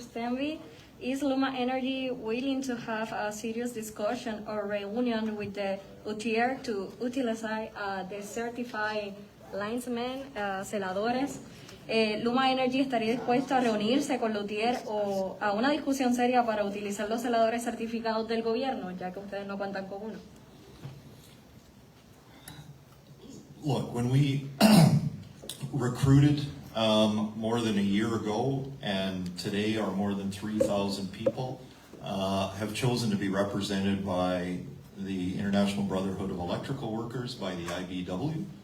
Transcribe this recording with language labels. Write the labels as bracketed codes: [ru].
[en] Stanby, is Luma Energy willing to have a serious discussion or reunion with the UTR to utilize the certified linesmen, celadores? [es] Luma Energy estaría dispuesto a reunirse con la UTR o a una discusión seria para utilizar los celadores certificados del gobierno, ya que ustedes no cuentan con uno. [en] Look, when we recruited more than a year ago, and today are more than 3,000 people, have chosen to be represented by the International Brotherhood of Electrical Workers, by the IBW.